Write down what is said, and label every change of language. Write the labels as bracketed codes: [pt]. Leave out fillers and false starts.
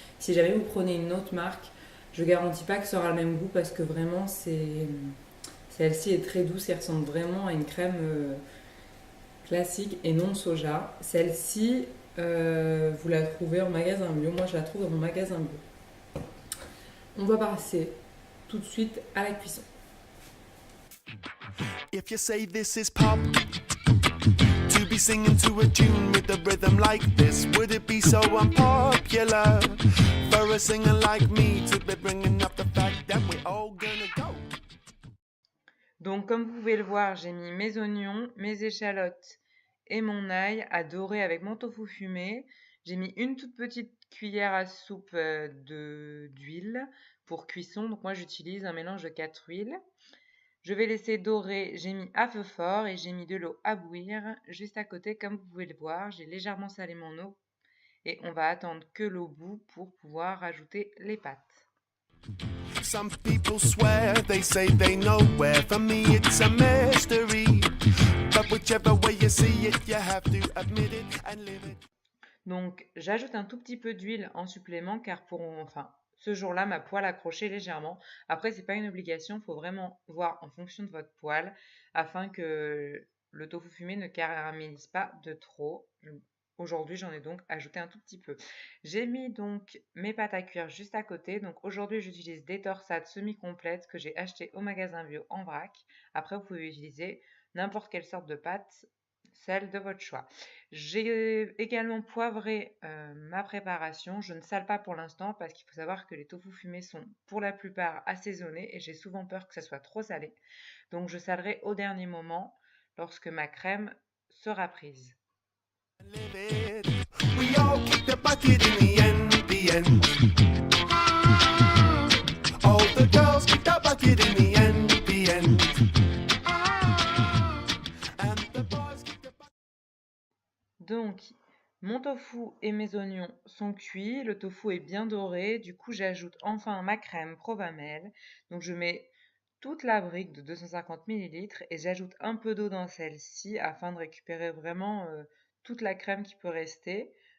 [fr] Si jamais vous prenez une autre marque, je ne garantis pas que ça aura le même goût parce que vraiment, celle-ci est très douce et ressemble vraiment à une crème classique et non soja. Celle-ci, vous la trouvez en magasin bio. Moi, je la trouve dans mon magasin bio. On va passer tout de suite à la cuisson. [en] If you say this is pop, to be singing to a tune with a rhythm like this, would it be so unpopular for a singer like me to be bringing up the fact that we're all gonna go? [fr] Donc, comme vous pouvez le voir, j'ai mis mes oignons, mes échalotes et mon ail à dorer avec mon tofu fumé. J'ai mis une toute petite cuillère à soupe d'huile pour cuisson. Donc moi j'utilise un mélange de 4 huiles. Je vais laisser dorer, j'ai mis à feu fort et j'ai mis de l'eau à bouillir juste à côté comme vous pouvez le voir. J'ai légèrement salé mon eau et on va attendre que l'eau bout pour pouvoir ajouter les pâtes. [en] Some people swear, they say they know where. For me it's a mystery. But whichever way you see it, you have to admit it and live it. [fr] Donc j'ajoute un tout petit peu d'huile en supplément car ce jour-là ma poêle accrochait légèrement. Après c'est pas une obligation, il faut vraiment voir en fonction de votre poêle afin que le tofu fumé ne caramélise pas de trop. Aujourd'hui, j'en ai donc ajouté un tout petit peu. J'ai mis donc mes pâtes à cuire juste à côté. Donc aujourd'hui, j'utilise des torsades semi-complètes que j'ai achetées au magasin bio en vrac. Après, vous pouvez utiliser n'importe quelle sorte de pâte, celle de votre choix. J'ai également poivré ma préparation. Je ne sale pas pour l'instant parce qu'il faut savoir que les tofu fumés sont pour la plupart assaisonnés et j'ai souvent peur que ça soit trop salé. Donc je salerai au dernier moment lorsque ma crème sera prise. [en] Live it. We all kick the bucket in the end, the end. All the girls kick the bucket in the end, the end. And the boys kick the bucket. [fr] Donc, mon tofu et mes oignons sont cuits, le tofu est bien doré, du coup j'ajoute enfin ma crème Provamel. Donc je mets toute la brique de 250 ml et j'ajoute un peu d'eau dans celle-ci afin de récupérer vraiment toute la crème qui peut rester.